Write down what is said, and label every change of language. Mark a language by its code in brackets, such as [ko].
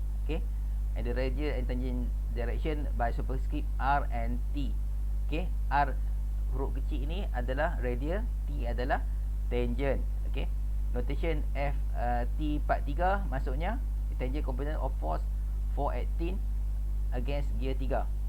[en] Okay, and the radial and tangent direction by superscript R and T. [ms] Okay, R huruf kecil ni adalah radial, T adalah tangent. [en] Okay, notation T43 [ms] maksudnya [en] tangent component of force for acting against gear 3.